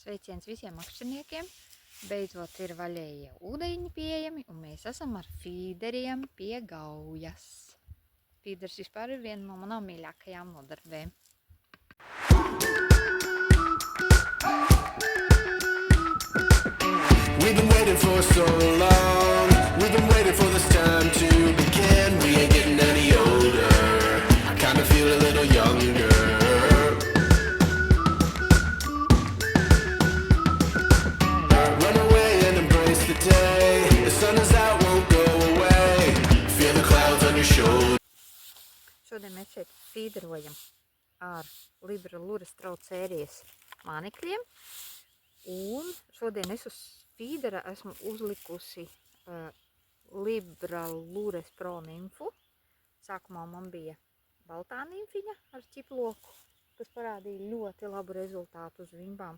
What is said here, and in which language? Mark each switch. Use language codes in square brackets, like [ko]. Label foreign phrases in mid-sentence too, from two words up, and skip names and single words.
[lv] Sveiciens visiem makšķerniekiem. Beidzot ir vaļējie ūdeņi pieejami, un mēs esam ar fīderiem pie gaujas. Fīders vispār ir viena no manām mīļākajām nodarbēm. [en] We've been waiting for so long. We've been waiting for this time to begin. We ain't getting any older. I kinda feel a little younger. Run away and embrace the day. The sun is out, won't go away. Feel the clouds on your shoulders. [lv] Šodien mēs šeit fīderojam ar Libra Lurastrauc sērijas mānekļiem. Un šodien es uz fīdera esmu uzlikusi Libra Lures Pro nimfu. Sākumā man bija baltā nimfiņa ar ķiploku, kas parādīja ļoti labu rezultātu uz vimbām.